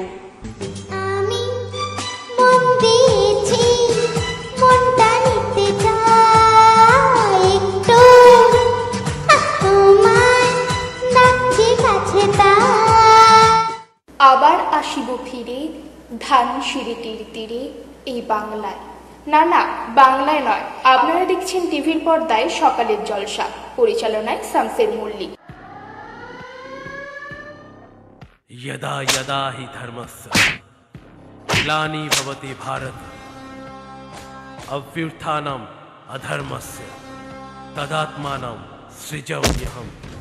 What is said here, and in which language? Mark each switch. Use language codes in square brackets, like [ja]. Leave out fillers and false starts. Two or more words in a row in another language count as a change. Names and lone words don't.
[bn] আমি মন দিয়েছি, মনটা নিতে চাই একটু, তোমার ডাকছে কাছে তাই। আবার আসিব ফিরে ধানসিঁড়িটির তীরে এই বাংলায়। না না, বাংলায় নয়, আপনারা দেখছেন টিভির পর্দায় সকালের জলসা, পরিচালনায় শামসের মল্লিক। [sa] यदा यदा हि धर्मस्य ग्लानि भवति भारत अभ्युत्थानम् अधर्मस्य तदात्मानं सृजाम्यहम्।